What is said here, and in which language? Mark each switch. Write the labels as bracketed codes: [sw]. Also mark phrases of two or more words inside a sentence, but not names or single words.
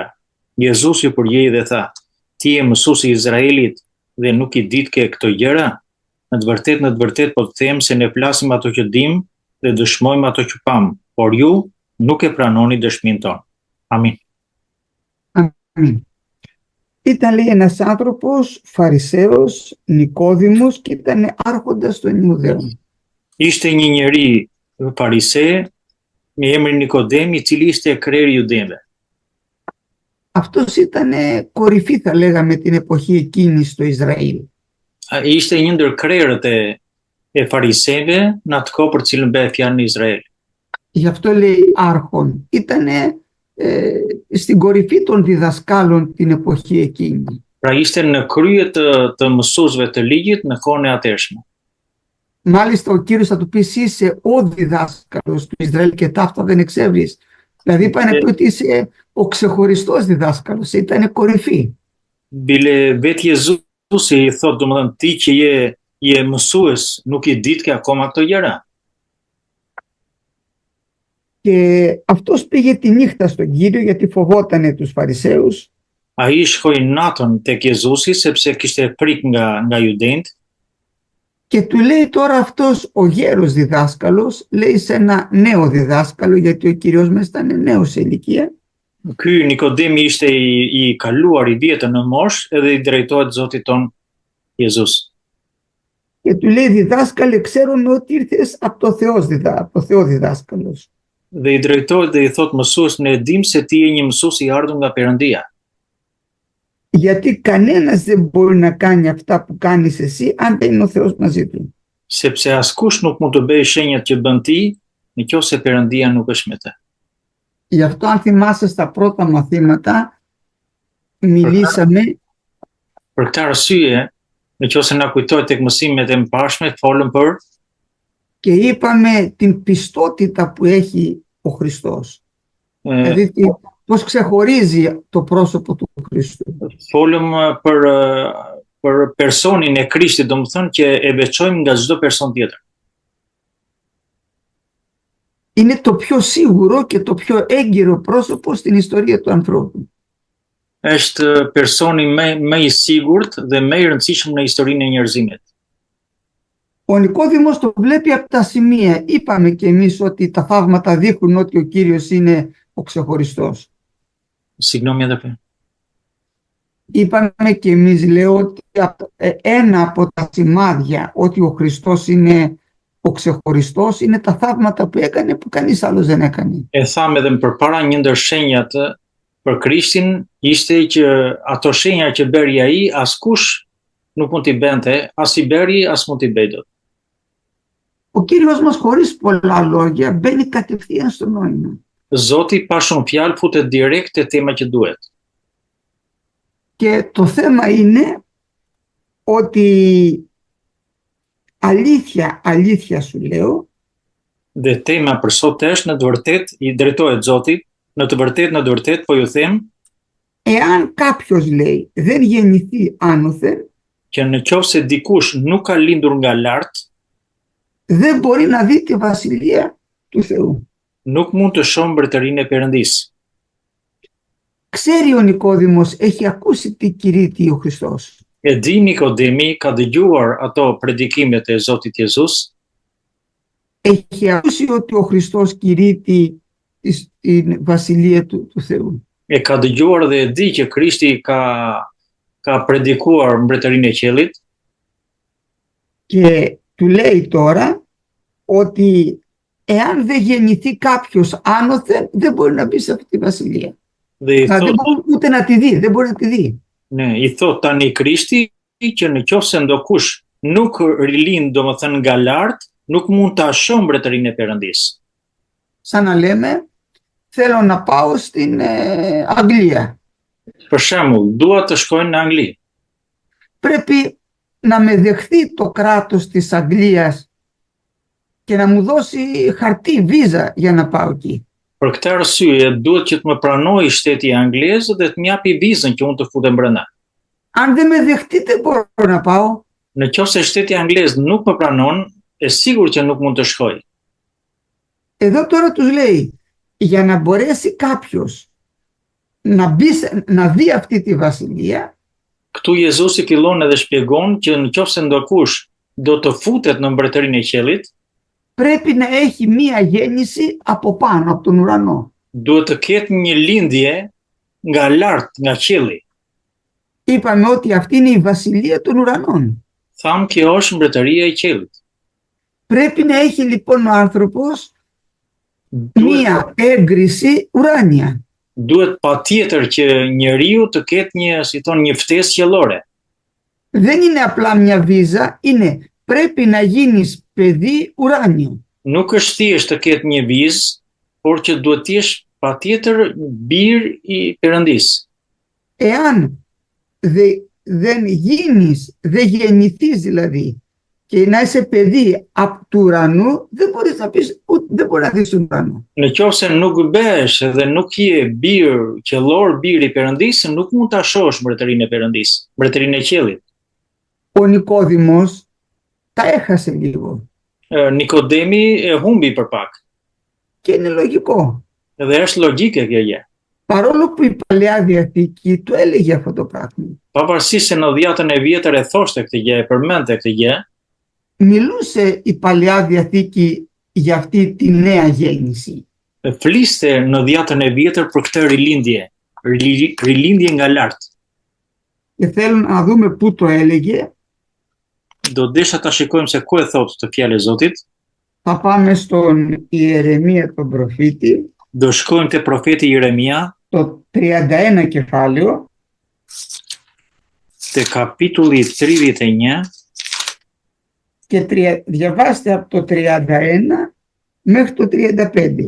[sq] Jezusi përgjigji dhe tha: "Ti je mësuesi i Izraelit dhe nuk i ditë këto gjëra? Në të vërtetë po të them se ne flasim ato që dim dhe dëshmojmë ato që pam, por ju nuk e pranoni dëshminë tonë." Amin. Amin. [el] Ήταν, λέει, ένας άνθρωπος Φαρισαίος, Νικόδημος, και ήταν άρχοντας των Ιουδαίων. [sq] Ishte një njeri farise me emrin Nikodem, i cili ishte kreri i judejve. [el] Αυτός ήταν κορυφή, θα λέγαμε, την εποχή εκείνη στο Ισραήλ. [sq] Ishte një ndër krerët e fariseve në atë kohë për cilën bëhet fjalë në Izrael. [el] Γι' αυτό λέει άρχον. Ήταν στην κορυφή των διδασκάλων την εποχή εκείνη. [sq] Pra ishte në krye të mësuesve të ligjit në kohën e atërshme. [el] Μάλιστα ο Κύριος θα του πει είσαι ο διδάσκαλος του Ισραήλ και ταύτα δεν εξεύρεις. Δηλαδή είπανε ότι είσαι ο ξεχωριστός διδάσκαλος, ήταν κορυφή. [sq] Bile vetë Jezusi i thotë, domethënë ti që je mësues, nuk i ditë ke akoma këto gjëra. [el] Και αυτός πήγε τη νύχτα στον Κύριο γιατί φοβότανε τους Φαρισαίους. [sq] Ai shkoi natën tek Jezusi sepse kishte frikë nga judejt. [el] Και του λέει τώρα αυτός ο γέρος διδάσκαλος, λέει σε ένα νέο διδάσκαλο, γιατί ο Κύριος μας ήταν νέος σε ηλικία. [sq] Ky Nikodemi ishte i kaluar i vjetër në moshë edhe i drejtohet Zotit ton Jezus. [el] Και του λέει διδάσκαλε, ξέρουμε ότι ήρθες από το Θεό διδάσκαλος. [sq] Dhe i drejtohet dhe i thot mësues, ne e dim se ti je një mësues i ardhur nga Perëndia. [el] Γιατί κανένας δεν μπορεί να κάνει αυτά που κάνεις εσύ αν δεν είναι ο Θεός μαζί του. [sq] Sepse askush nuk mund të bëjë shenjat që bën ti nëse Perëndia nuk është me të. [el] Γι' αυτό αν θυμάσαι στα πρώτα μαθήματα μιλήσαμε [sq] Për këtë arsye, nëse na kujtohet tek mësimet e mëparshme, folëm për [el] και είπαμε την πιστότητα που έχει ο Χριστός. Δηλαδή πώς ξεχωρίζει το πρόσωπο του Χριστού. [sq] Folëm për personin e Krishtit, domethënë që e veçojmë nga çdo person tjetër. [el] Είναι το πιο σίγουρο και το πιο έγκυρο πρόσωπο στην ιστορία του ανθρώπου. [sq] Është personi më i sigurt dhe më i rëndësishëm në historinë e njerëzimit. [el] Ο Νικόδημος το βλέπει από τα σημεία. Είπαμε και εμείς ότι τα θαύματα δείχνουν ότι ο Κύριος είναι ο ξεχωριστός. Συγγνώμη, αδερφέ. Είπαμε και εμείς, λέω, ότι ένα από τα σημάδια ότι ο Χριστός είναι ο ξεχωριστός είναι τα θαύματα που έκανε που κανείς άλλος δεν έκανε. [sq] Thamë edhe më përpara një ndër shenjat për Krishtin ishte që ato shenja që bëri ai askush nuk mund t'i bënte, as i bëri as mund t'i bëjë dot. [el] Ο Κύριος μας χωρίς πολλά λόγια μπαίνει κατευθείαν στο νόημα. [sq] Zoti pa shumë fjalë futet direkt te tema që duhet. [el] Και το θέμα είναι ότι αλήθεια σου λέω. [sq] Dhe tema për sot është, në të vërtetë i drejtohet Zotit, në të vërtetë po ju them, [el] εάν κάποιος, λέει, δεν γεννηθεί άνωθεν, [sq] që nëse dikush nuk ka lindur nga lart, [el] δεν μπορεί να δει τη βασιλεία του Θεού. [sq] Nuk mund të shohë mbretërinë e Perëndisë. [el] Ξέρει ο Νικόδημος, έχει ακούσει τι κηρύττει ο Χριστός. [sq] E di Nikodemi ka dëgjuar ato predikimet e Zotit Jezus, [el] Έχει ακούσει ότι ο Χριστός κηρύττει την βασιλεία του Θεού. [sq] e ka dëgjuar dhe e di që Krishti ka predikuar mbretërinë e qiellit, [el] Και του λέει τώρα ότι εάν δεν γεννηθεί κάποιος άνωθεν, δεν μπορεί να μπει σε αυτή τη βασιλεία. [sq] dhe i [el] Δεν [sq] thot, [el] μπορεί ούτε να τη δει, δεν μπορεί να τη δει. [sq] ne, i thot tani Krishti që në qoftë se ndokush nuk rilind, domethënë nga lart, nuk mund ta shohë mbretërinë e Perëndisë. [el] Σαν να λέμε, θέλω να πάω στην Αγγλία. [sq] Për shembull, dua të shkoj në Angli. [el] Πρέπει να με δεχθεί το κράτος της Αγγλίας και να μου δώσει χαρτί, βίζα για να πάω εκεί. [sq] Për këtë arsye, duhet që të më pranojë shteti anglez dhe të më japi vizën që unë të futem brenda. [el] Αν δεν με δεχτεί, δεν μπορώ να πάω. [sq] Në qoftë se shteti anglez nuk më pranon, e sigurt që nuk mund të shkoj. [el] Εδώ τώρα τους λέει, για να μπορέσει κάποιος να δει αυτή τη βασιλεία, [sq] Këtu Jezusi fillon edhe shpjegon që në qoftë se ndokush do të futet në mbretërinë e qiellit, [el] πρέπει να έχει μία γέννηση από πάνω, από τον ουρανό. [sq] duhet të ketë një lindje nga lart, nga qielli. [el] Είπαμε ότι αυτή είναι η βασιλεία των ουρανών. [sq] Tham kjo është mbretëria e qiellit. [el] Πρέπει να έχει λοιπόν ο άνθρωπος μία έγκριση ουράνια. [sq] Duhet patjetër që njeriu të ketë një ftesë qiellore. [el] Δεν είναι απλά μια βίζα, είναι πρέπει να γίνεις παιδί ουράνιο. [sq] Nuk është thjesht të ketë një vizë, por që duhet të jesh patjetër bir i Perëndisë. [el] Εάν δεν γεννηθείς δηλαδή και να είσαι παιδί από του ουρανού, δεν μπορείς να πεις, δεν μπορεί να δεις τον ουρανό. [sq] Në qoftë se nuk bëhesh dhe nuk je bir qellor, bir i Perëndisë, nuk mund ta shohësh mbretërinë e Perëndisë, mbretërinë e qiellit. [el] Ο Νικόδημος τα έχασε λίγο. [sq] Nikodemi e humbi për pak. [el] Και είναι λογικό. [sq] Dhe është logjike kjo gjë. [el] Παρόλο που η Παλαιά Διαθήκη του έλεγε αυτό το πράγμα. [sq] Pavarësisht se në Dhjetën e Vjetër e thoshte këtë gjë, e përmendte këtë gjë, [el] Μιλούσε η Παλαιά Διαθήκη για αυτή τη νέα γέννηση. [sq] fliste në Dhjetën e Vjetër për këtë rilindje nga lart. [el] Και θέλω να δούμε πού το έλεγε. [sq] Do desha ta shikojmë se ku e thotë të fjalë e Zotit. [el] Θα πάμε στον Ιερεμία τον προφήτη, [sq] Do shkojmë te profeti Jeremia, [el] το 31 κεφάλαιο, [sq] te kapitulli 31, [el] και διαβάστε από το 31 μέχρι το 35.